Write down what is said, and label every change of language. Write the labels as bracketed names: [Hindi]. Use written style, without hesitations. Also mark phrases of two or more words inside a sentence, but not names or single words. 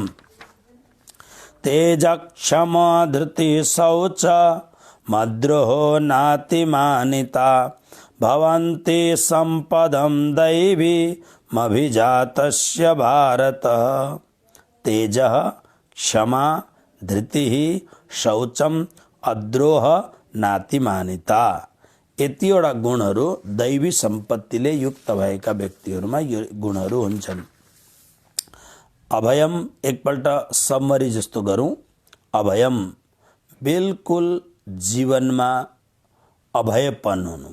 [Sanskrit] तेज क्षम धृति शौच मद्रोहो नातिमानिता भवन्ति सम्पदं दैवी मभिजातस्य भारत। तेजः क्षमा धृतिः शौचम अद्रोह नातिमानिता। [Nepali] यतिवटा गुणहरू दैवी सम्पत्तिले युक्त भएका व्यक्तिहरूमा यो गुणहरू हुन्छन्। अभयम एकपल्ट समरी जस्तो गरौँ। अभयम बिल्कुल जीवनमा अभयपन हुनु।